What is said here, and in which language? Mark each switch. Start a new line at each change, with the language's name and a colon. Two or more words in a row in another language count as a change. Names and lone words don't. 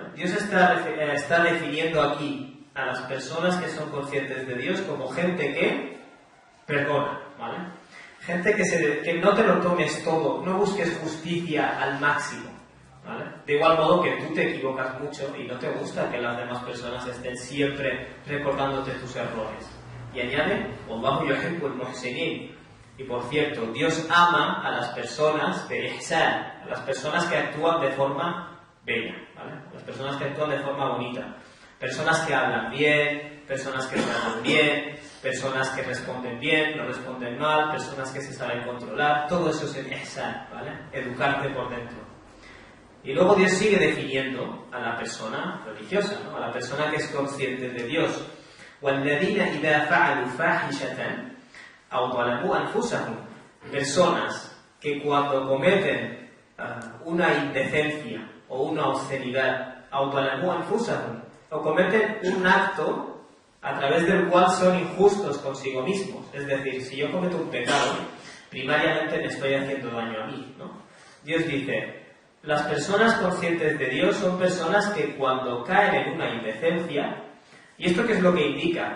Spanish: Dios está definiendo aquí a las personas que son conscientes de Dios como gente que perdona, ¿vale? Gente que no te lo tomes todo, no busques justicia al máximo, ¿vale? De igual modo que tú te equivocas mucho y no te gusta que las demás personas estén siempre recordándote tus errores. Y añade,
Arabic: والله يحب المحسنين.
Spanish: Y por cierto, Dios ama a las personas de ihsan, a las personas que actúan de forma bella, ¿vale? Las personas que actúan de forma bonita. Personas que hablan bien, personas que tratan bien, personas que responden bien, no responden mal, personas que se saben controlar, todo eso es el ihsan, ¿vale? Educarte por dentro. Y luego Dios sigue definiendo a la persona religiosa, ¿no? A la persona que es consciente de Dios.
Arabic: وَالَّذِينَ إِذَا فَعَلُوا فَاحِشَةً أَوْ ظَلَمُوا أَنفُسَهُمْ,
Spanish: personas que cuando cometen una indecencia o una obscenidad,
Arabic: أَوْ ظَلَمُوا أَنفُسَهُمْ,
Spanish: o cometen un acto a través del cual son injustos consigo mismos. Es decir, si yo cometo un pecado, primariamente me estoy haciendo daño a mí, ¿no? Dios dice, las personas conscientes de Dios son personas que cuando caen en una indecencia, ¿y esto qué es lo que indica?